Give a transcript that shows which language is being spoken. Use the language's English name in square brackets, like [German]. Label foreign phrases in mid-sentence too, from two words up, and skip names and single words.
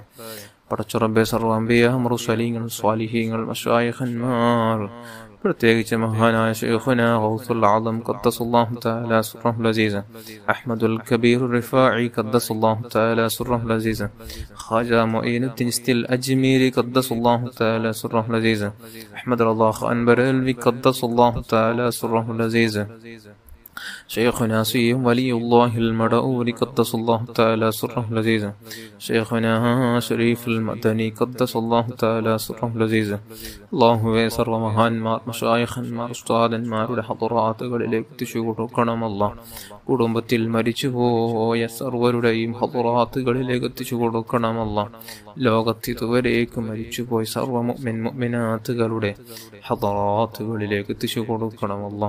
[Malayalam] പടച്ച റബ്ബേ സർവ്വ അംബിയാ മുർസലീങ്ങൾ സ്വാലിഹീങ്ങൾ മശായിഖന്മാർ, പ്രത്യേകിച്ച് മഹാനായ ശൈഖുനാ ഗൗസുൽ ആദം [Arabic] قدس الله تعالى سره العزيز, [Malayalam] അഹ്മദുൽ കബീർ റിഫാഇ [Arabic] قدس الله تعالى سره العزيز, [Malayalam] ഖാജ മുഈനുദ്ദീൻ ഇസ്തിൽ അജ്മീരി [Arabic] قدس الله تعالى سره العزيز, [Malayalam] അഹ്മദ് റളാ ഖാൻ ബറൽവി [Arabic] قدس الله تعالى سره العزيز, شيخنا سيم ولي الله المدعوري قدس الله تعالى سره العزيز، شيخنا شريف المدني قدس الله تعالى سره العزيز. [Malayalam] الله സർവ്വ മഹാന്മാർ, മശായിഖന്മാർ, ഉസ്താദന്മാരുടെ ഹളറാത്തുകളിലേക്ക് എത്തിച്ചു കൊടുക്കണം അല്ലാഹ്. കുടുംബത്തിൽ മരിച്ചുപോയ സർവരുടെയും ഹളറാത്തുകളിലേക്ക് എത്തിച്ചു കൊടുക്കണം അല്ലാഹ്. ലോകത്ത് ഇതുവരേക്ക് മരിച്ചുപോയ സർവ്വ മുഅ്മിൻ മുഅ്മിനാത്തുകളുടെ ഹളറാത്തുകളിലേക്ക് എത്തിച്ചു കൊടുക്കണം അല്ലാഹ്.